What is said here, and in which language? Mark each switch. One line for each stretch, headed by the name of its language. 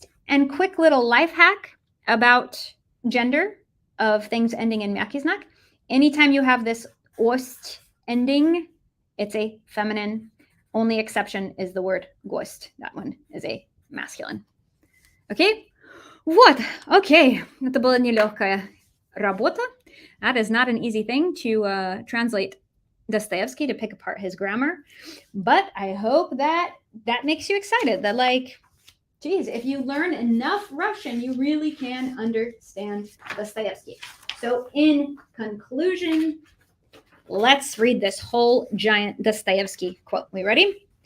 English: And quick little life hack about gender of things ending in mягкий знак. Anytime you have this ost ending, it's a feminine. Only exception is the word гость. That one is a masculine. Okay? Вот. Okay.
Russian: Это была нелегкая работа.
English: That is not an easy thing to translate Dostoevsky, to pick apart his grammar. But I hope that makes you excited. That geez, if you learn enough Russian, you really can understand Dostoevsky. So in conclusion, let's read this whole giant Dostoevsky quote. We ready?